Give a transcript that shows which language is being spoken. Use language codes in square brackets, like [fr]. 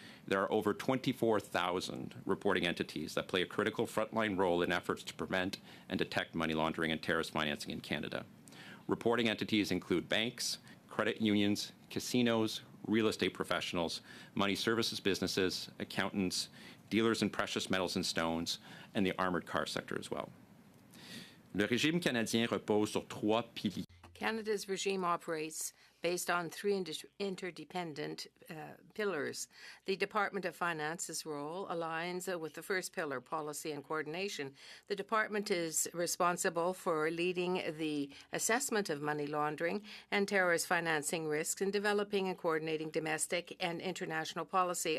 [en] There are over 24,000 reporting entities that play a critical frontline role in efforts to prevent and detect money laundering and terrorist financing in Canada. Reporting entities include banks, credit unions, casinos, real estate professionals, money services businesses, accountants, dealers in precious metals and stones, and the armored car sector as well. [fr] Le régime canadien repose sur trois piliers. [en] Canada's regime operates based on three interdependent pillars. The Department of Finance's role aligns with the first pillar, policy and coordination. The department is responsible for leading the assessment of money laundering and terrorist financing risks and developing and coordinating domestic and international policy.